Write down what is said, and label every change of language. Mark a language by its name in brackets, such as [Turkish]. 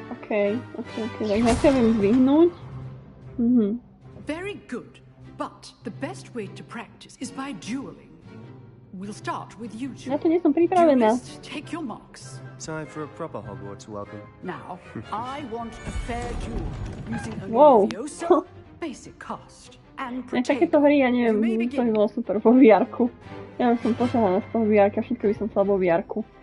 [Slovak] Okay, tak ja sa viem zdvihnúť. [English] Very good, but the best way to practice is by dueling. We'll start with you two. [Slovak] Na to nie som pripravená. [English] Take your marks. Time for a proper Hogwarts welcome. Now, I want a fair duel using only Leviosa, basic cast, and [Slovak] takéto hry, ja neviem, to by bolo super vo VR-ku. Ja som pošahaná z toho VR-ka, všetko by som chcela vo VR-ku.